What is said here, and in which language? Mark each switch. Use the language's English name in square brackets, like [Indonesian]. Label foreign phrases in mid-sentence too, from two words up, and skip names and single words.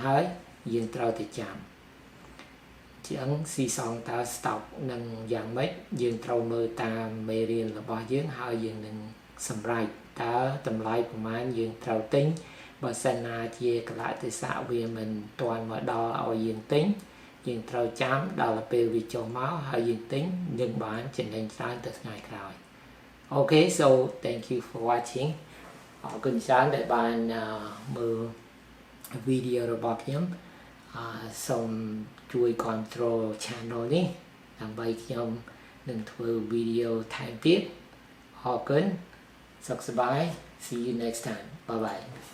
[Khmer] ហើយយើងត្រូវតែចាំជាងស៊ីសងតើ stop នឹងយ៉ាងម៉េចយើងត្រូវមើលតាមមេរៀនរបស់យើងហើយយើងនឹងសម្រេចតើតម្លៃប្រមាណយើងត្រូវទិញបើសិនណាជាកលៈទេសៈវាមិនទាន់មកដល់ឲ្យយើងទិញយើងត្រូវចាំដល់ពេលវាចុះមកហើយយើងទិញនឹងបានចំណេញច្រើនទៅថ្ងៃក្រោយ [English] Okay, so thank you for watching. [Khmer] អរគុណច្រើនដែលបានមើលវីដេអូរបស់ខ្ញុំសូមជួយ [English] control channel [Khmer] នេះដើម្បីខ្ញុំនឹងធ្វើវីដេអូថែមទៀតអរគុណសុខសប្បាយ [English] See you next time. Bye bye.